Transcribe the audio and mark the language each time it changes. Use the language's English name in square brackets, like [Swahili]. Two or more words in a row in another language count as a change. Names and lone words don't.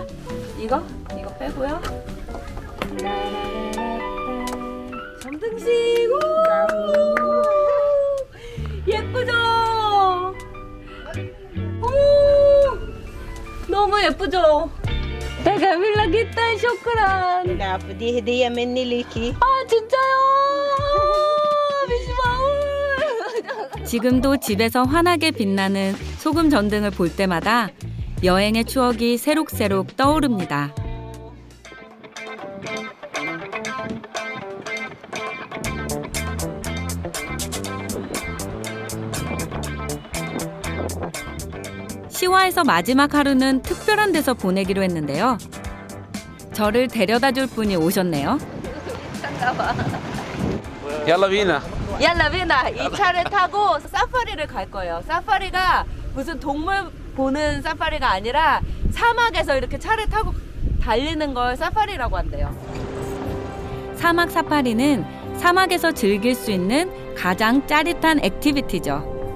[Korean] 이거 빼고요. 점등식. 예쁘죠? 어머, 너무 예쁘죠? [Arabic] دي جميلة جدا شكرا. دي هدية مني ليكي. [Korean] 아 진짜요? 지금도 집에서 환하게 빛나는 소금 전등을 볼 때마다 여행의 추억이 새록새록 떠오릅니다. 시와에서 마지막 하루는 특별한 데서 보내기로 했는데요. 저를 데려다 줄 분이 오셨네요. [Arabic] يلا بينا. [Korean] 얄라비나 이 차를 타고 사파리를 갈 거예요. 사파리가 무슨 동물 보는 사파리가 아니라 사막에서 이렇게 차를 타고 달리는 걸 사파리라고 한대요. 사막 사파리는 사막에서 즐길 수 있는 가장 짜릿한 액티비티죠.